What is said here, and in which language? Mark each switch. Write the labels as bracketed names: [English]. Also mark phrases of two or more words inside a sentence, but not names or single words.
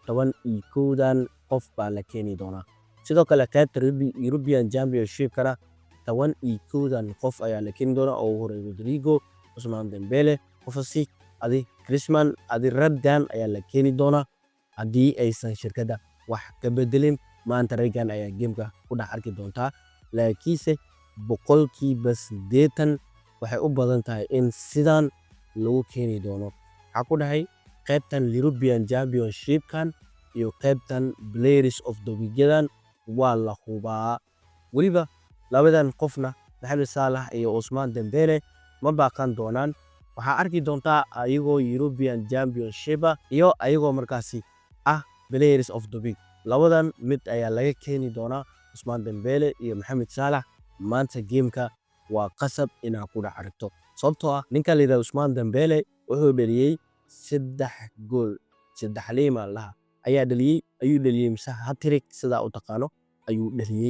[Somali] 11dan qof baa la keeni doonaa sidoo kale qaybta European Championship-kana 11dan qof ayaa la keeni doonaa oo ugu horeeyay Rodrigo Ousmane Dembele Kovacic adi Griezmann adi raggan ayaa la keeni doonaa haddii aysan shirkadda wax ka bedelin maanta raggan ayaa gameka ku dhex arki doontaa laakiinse boqolkiiba 80 waxay u badan tahay in sidan lagu keeni doono waxaa ku dhahay qaybtan European Championship-kan iyo qaybtan [English] players of the weekend [Somali] waa la hubaa weliba labadan qofna Mohamed Salah iyo Ousmane Dembele ma baaqan doonaan waxaa arki doontaa ayagoo European Championship iyo ayagoo markaasi ah [English] players of the week [Somali] labadan mid ayaa laga keeni doonaa Ousmane Dembele iyo Mohamed Salah maanta gameka waa qasab inaad ku dhex aragto sababtoo ah ninka la yiraahdo Ousmane Dembele wuxuu dhaliyay 3 gool 3 liima laha ayuu dhaliyay mise hat-trick sida uu taqaano ayuu dhaliyay